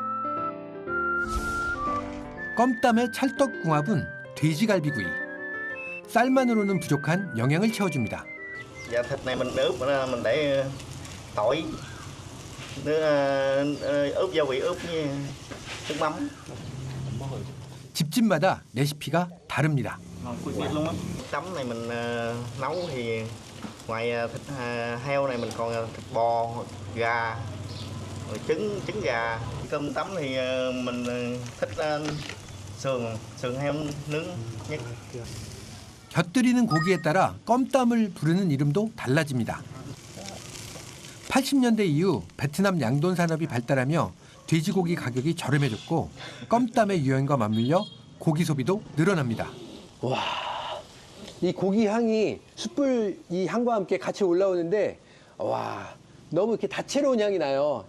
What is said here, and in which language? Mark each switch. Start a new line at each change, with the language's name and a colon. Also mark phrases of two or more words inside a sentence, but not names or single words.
Korean: 껌땀의 찰떡궁합은 돼지갈비구이. 쌀만으로는 부족한 영양을 채워줍니다.
Vietnamese: Dạ thịt này mình ướp mình để tỏi, ướp gia vị ướp với nước mắm.
Korean: 집집마다 레시피가 다릅니다.
Vietnamese: Biết luôn á. Tấm này mình nấu thì ngoài thịt heo này mình còn thịt bò, gà, rồi trứng gà. Cơm tấm thì mình thích sườn heo nướng nhất.
Korean: 곁들이는 고기에 따라 껌땀을 부르는 이름도 달라집니다. 80년대 이후 베트남 양돈 산업이 발달하며 돼지고기 가격이 저렴해졌고 껌땀의 유행과 맞물려 고기 소비도 늘어납니다. 와, 이 고기 향이 숯불 이 향과 함께 같이 올라오는데 와, 너무 이렇게 다채로운 향이 나요.